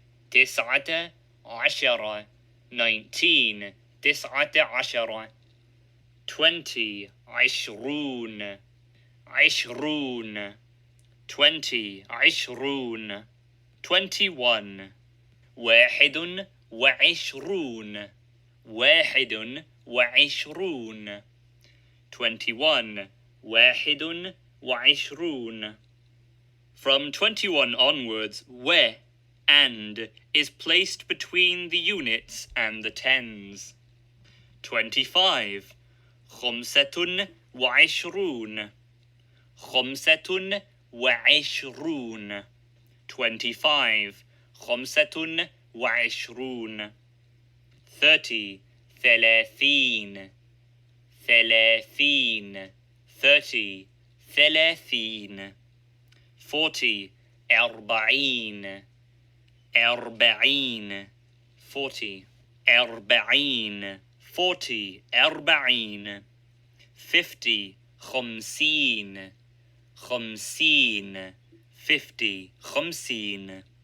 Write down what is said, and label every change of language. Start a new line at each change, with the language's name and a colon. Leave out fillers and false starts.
Arabic: تسعة عشر 19 تسعة عشر 20 عشرون عشرون 20 عشرون 21 واحد وعشرون واحد وعشرون 21 واحد وعشرون.
English: From 21 onwards, we and is placed between the units and the tens.
Arabic: 25 خمسة وعشرون خمسة وعشرون 25 خمسة وعشرون 30 ثلاثين ثلاثين 30 ثلاثين 40 أربعين أربعين 40 أربعين 40 أربعين 50 خمسين خمسين 50 خمسين